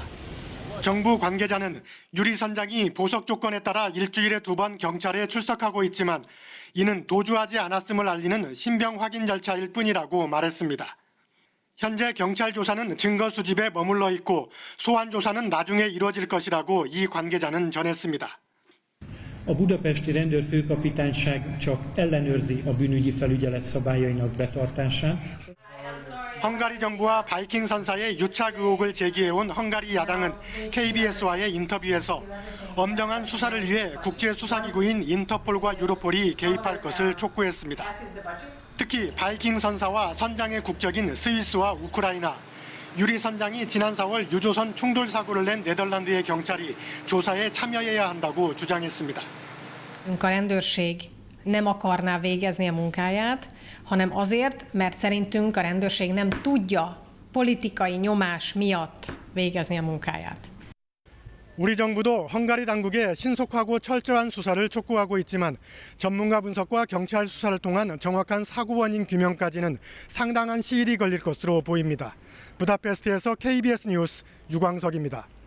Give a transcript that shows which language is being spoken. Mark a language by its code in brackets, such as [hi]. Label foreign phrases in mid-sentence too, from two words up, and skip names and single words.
[ko] 정부 관계자는 유리 선장이 보석 조건에 따라 일주일에 2번 경찰에 출석하고 있지만 이는 도주하지 않았음을 알리는 신병 확인 절차일 뿐이라고 말했습니다. 현재 경찰 조사는 증거 수집에 머물러 있고 소환 조사는 나중에 이루어질 것이라고 이 관계자는 전했습니다. [hu] A budapesti rendőrfőkapitányság csak ellenőrzi a bűnügyi felügyelet szabályainak betartását. [ko] 헝가리 정부와 바이킹 선사의 유착 의혹을 제기해온 헝가리 야당은 KBS와의 인터뷰에서 엄정한 수사를 위해 국제수사기구인 인터폴과 유로폴이 개입할 것을 촉구했습니다. 특히 바이킹 선사와 선장의 국적인 스위스와 우크라이나, 유리 선장이 지난 4월 유조선 충돌 사고를 낸 네덜란드의 경찰이 조사에 참여해야 한다고 주장했습니다. [hu] A rendőrség nem akarná végezni a munkáját, hanem azért, mert szerintünk a rendőrség nem tudja politikai nyomás miatt végezni a munkáját. [ko] 우리 정부도 헝가리 당국의 신속하고 철저한 수사를 촉구하고 있지만 전문가 분석과 경찰 수사를 통한 정확한 사고 원인 규명까지는 상당한 시일이 걸릴 것으로 보입니다. 부다페스트에서 KBS 뉴스 유광석입니다.